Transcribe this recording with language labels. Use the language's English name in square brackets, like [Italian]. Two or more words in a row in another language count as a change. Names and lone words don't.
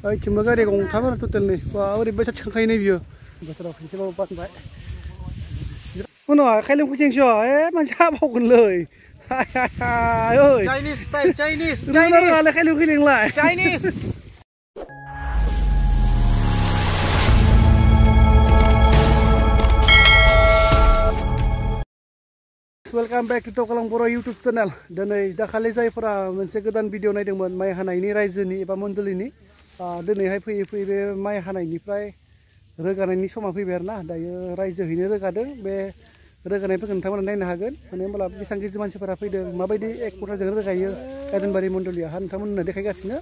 [Bodo] ओइथिंबो गारि गंथाम आरो टटेलनि बा ओरैबायसा थिखांखायो नै बियो बोसोराव खनसेबाबो बानबाय उनाव खायलें फैथिंस' मानसिया बावगोनलै [English] Chinese style, Chinese, [Bodo] रोङालै खायलें फैलेंलाय [English] Chinese. Welcome back to Tokalang बर' YouTube channel. [Bodo] Diनै दाखालि जायफोरा मोनसे गोदान भिडिअ नायदोंमोन माइ हानायनि रायजोनि एबा मण्डलिनि दिनैहाय फैयै फैयै बे माइ हानायनिफ्राय रोगानायनि समा फैबाय आरोना दायो रायजोहैनो रोगादों बे रोगानायफोरखौ नोंथांमोना नायनो हागोन माने होनब्ला बेसेबां गिदिर मानसिफोरा फैदों माबायदि एक खथाजों रोगायो गायदनबारि मण्डलियाहा नोंथांमोननो देखायगासिनो